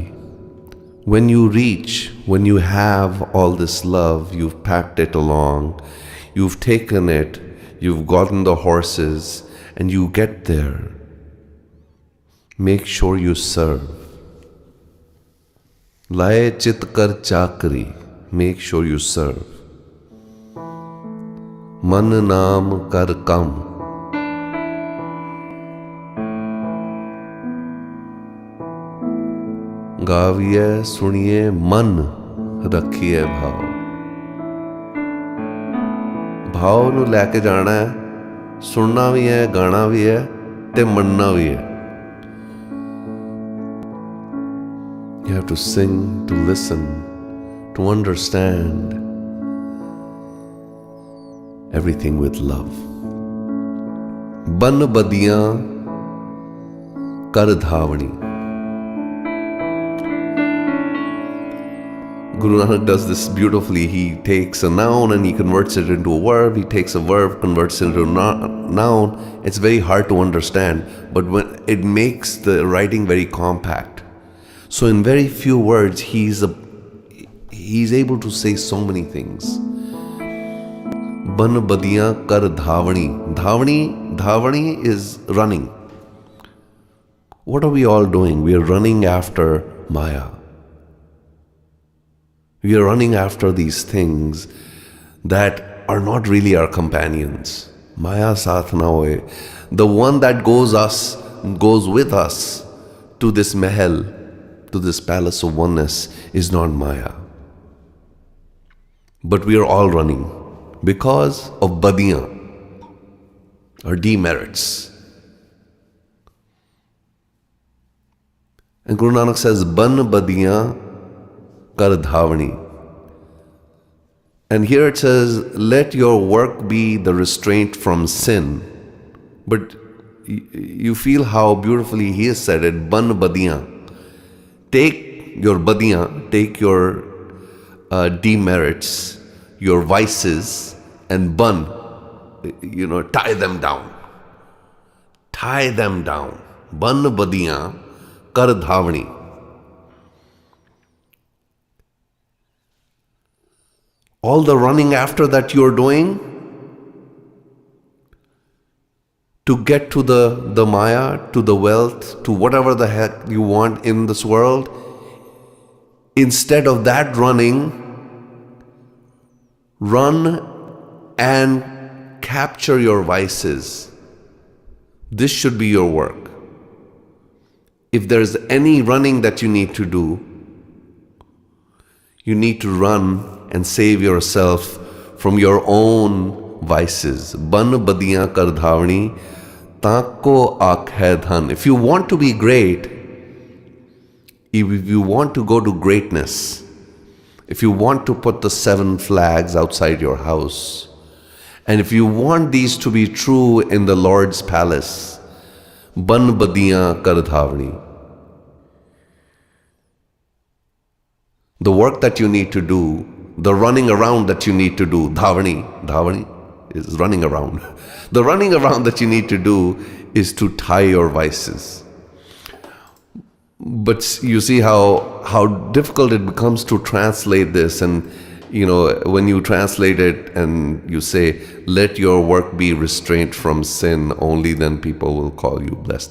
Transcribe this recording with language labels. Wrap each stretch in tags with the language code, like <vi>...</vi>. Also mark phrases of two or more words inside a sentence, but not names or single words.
<en>When you reach, when you have all this love, you've packed it along, you've taken it, you've gotten the horses, and you get there, make sure you serve.</en> <pa>ਲਾਇ ਚਿਤੁ ਕਰਿ ਚਾਕਰੀ,</pa> <en>make sure you serve.</en> <pa>ਮਨ ਨਾਮ ਕਰ ਕਮ, ਗਾਵੀਐ ਸੁਣੀਐ ਮਨ ਰਖੀਐ ਭਾਉ। भाव ਨੂੰ ਲੈ ਕੇ ਜਾਣਾ ਹੈ, ਸੁਣਨਾ ਵੀ ਹੈ, ਗਾਣਾ ਵੀ ਹੈ ਤੇ ਮੰਨਣਾ ਵੀ ਹੈ।</pa> <en>You have to sing, to listen, to understand everything with love.</en> <pa>ਬੰਨ ਬਦੀਆਂ ਕਰ ਧਾਵਣੀ.</pa> <en>Guru Nanak does this beautifully. He takes a noun and he converts it into a verb. He takes a verb, converts it into a noun. It's very hard to understand, but when it makes the writing very compact. So in very few words, he's able to say so many things.</en> <pa>ਬੰਨ ਬਦੀਆਂ ਕਰ ਧਾਵਣੀ.</pa> <en>Dhavani is running. What are we all doing? We are running after Maya. We are running after these things that are not really our companions.</en> <pa>ਮਾਇਆ ਸਾਥਿ ਨ ਹੋਇ.</pa> <en>The one that goes with us to this mahal, to this palace of oneness, is not Maya. But we are all running because of badiyan, or demerits. And Guru Nanak says,</en> <pa>ਬੰਨ ਬਦੀਆਂ ਕਰ ਧਾਵਣੀ.</pa> <en>And here it says, let your work be the restraint from sin. But you feel how beautifully he has said it,</en> <pa>ਬੰਨ ਬਦੀਆਂ.</pa> <en>Take your badiyan, take your demerits, your vices, and ban, tie them down. Tie them down.</en> <pa>ਬੰਨ ਬਦੀਆਂ ਕਰ ਧਾਵਣੀ.</pa> <en>All the running after that you're doing to get to the Maya, to the wealth, to whatever the heck you want in this world, instead of that running, run and capture your vices. This should be your work. If there's any running that you need to do, you need to run and save yourself from your own vices.</en> <pa>ਬੰਨ ਬਦੀਆਂ ਕਰ ਧਾਵਣੀ, ਤਾ ਕੋ ਆਖੈ ਧੰਨੁ.</pa> <en>If you want to be great, if you want to go to greatness, if you want to put the 7 flags outside your house, and if you want these to be true in the Lord's palace,</en> <pa>ਬੰਨ ਬਦੀਆਂ ਕਰ ਧਾਵਣੀ.</pa> <en>The work that you need to do, the running around that you need to do, dhavani is running around. The running around that you need to do is to tie your vices. But you see how difficult it becomes to translate this, and when you translate it and you say, let your work be restraint from sin, only then people will call you blessed.</en>